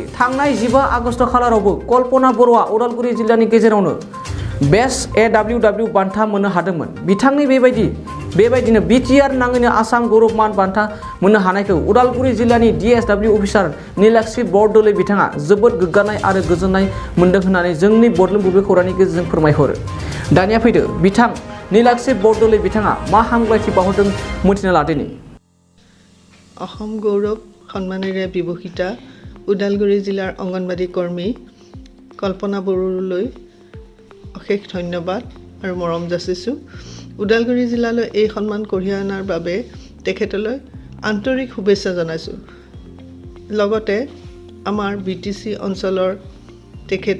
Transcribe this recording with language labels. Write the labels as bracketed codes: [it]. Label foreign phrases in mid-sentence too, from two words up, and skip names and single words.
[brx] थांनाय 15 आगस्ट खालारावबो कल्पना बर'आ उदालगुरि जिल्लानि गेजेरावनो बेस्ट AWW बान्था मोननो हादोंमोन बिथांनि बेबायदिनो बिटिआर नाङैनो आसाम गौरव मान बान्था मोननो हानायखौ उदालगुरि जिल्लानि DSW अफिसार नीलाक्षी बरदलै बिथाङा जोबोद गोग्गानाय आरो गोजोननाय मोन्दों होननानै जोंनि बरदल बुब्लि खौरांनि गेजेरजों फोरमायहरो दानिया फैदो बिथां नीलाक्षी बरदलै बिथाङा मा हामलायथि बावहरदों मिथिना लादिनि [as] অসম গৌৰৱ সন্মানেৰে বিভূষিতা উদালগুৰি জিলাৰ অংগনবাদী কৰ্মী কল্পনা বড়োলৈ অশেষ ধন্যবাদ আৰু মৰম যাচিছোঁ উদালগুৰি জিলালৈ এই সন্মান কঢ়িয়াই অনাৰ বাবে তেখেতলৈ আন্তৰিক শুভেচ্ছা জনাইছোঁ লগতে আমাৰ BTC অঞ্চলৰ তেখেতে